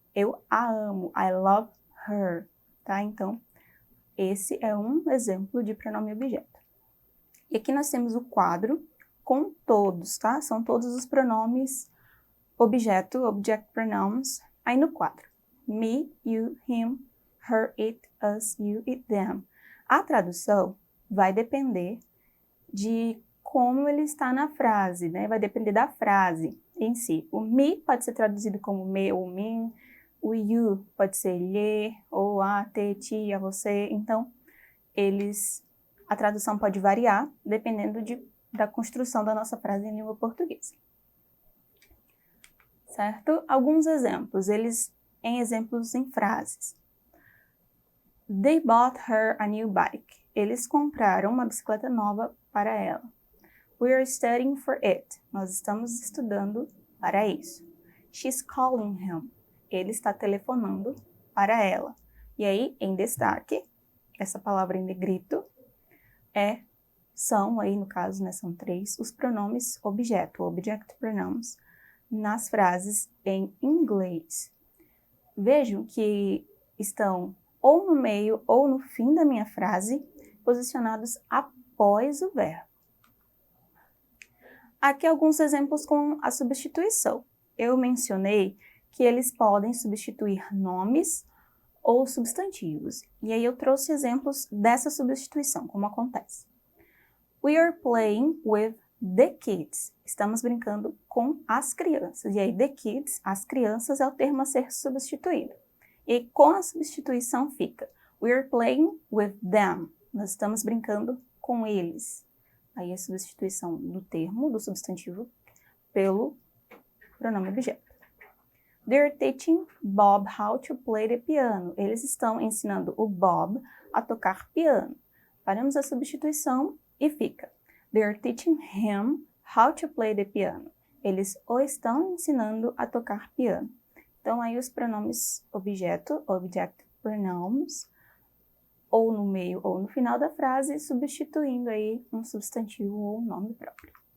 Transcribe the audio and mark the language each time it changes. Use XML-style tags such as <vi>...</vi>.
<pt>Eu a amo,</pt> <en>I love her,</en> <pt>tá? Então, esse é um exemplo de pronome objeto. E aqui nós temos o quadro com todos, tá? São todos os pronomes objeto, object pronouns, aí no quadro.</pt> <en>Me, you, him, her, it, us, you, it, them.</en> <pt>A tradução vai depender de como ele está na frase, né? Vai depender da frase em si. O me pode ser traduzido como me ou mim. O you pode ser lhe, ou a, te, ti, a você. Então, a tradução pode variar dependendo da construção da nossa frase em língua portuguesa. Certo? Alguns exemplos, exemplos em frases.</pt> <en>They bought her a new bike.</en> <pt>Eles compraram uma bicicleta nova para ela.</pt> <en>We are studying for it.</en> <pt>Nós estamos estudando para isso.</pt> <en>She's calling him.</en> <pt>Ele está telefonando para ela. E aí, em destaque, essa palavra em negrito são, aí no caso, né, são 3, os pronomes objeto, object pronouns, nas frases em inglês. Vejam que estão ou no meio ou no fim da minha frase, posicionados após o verbo. Aqui alguns exemplos com a substituição. Eu mencionei que eles podem substituir nomes ou substantivos. E aí eu trouxe exemplos dessa substituição, como acontece.</pt> <en>We are playing with the kids.</en> <pt>Estamos brincando com as crianças. E aí,</pt> <en>the kids,</en> <pt>as crianças, é o termo a ser substituído. E com a substituição fica</pt> <en>we are playing with them.</en> <pt>Nós estamos brincando com eles. Aí a substituição do termo, do substantivo, pelo pronome objeto.</pt> <en>They're teaching Bob how to play the piano.</en> <pt>Eles estão ensinando o Bob a tocar piano. Faremos a substituição e fica</pt> <en>they're teaching him how to play the piano.</en> <pt>Eles o estão ensinando a tocar piano. Então, aí os pronomes objeto, object pronouns, ou no meio ou no final da frase, substituindo aí um substantivo ou um nome próprio.</pt>